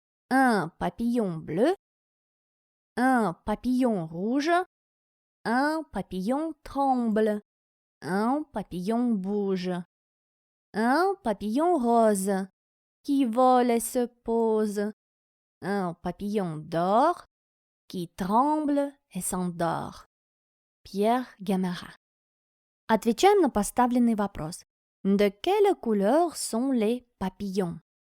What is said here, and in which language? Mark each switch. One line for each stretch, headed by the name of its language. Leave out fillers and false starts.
French: Un papillon bleu, un papillon rouge, un papillon tremble, un papillon bouge, un papillon rose qui vole et se pose, un papillon d'or qui tremble et s'endort. Pierre Gamera.
Russian: Отвечаем на поставленный вопрос.
French: De quelle couleur sont les papillons?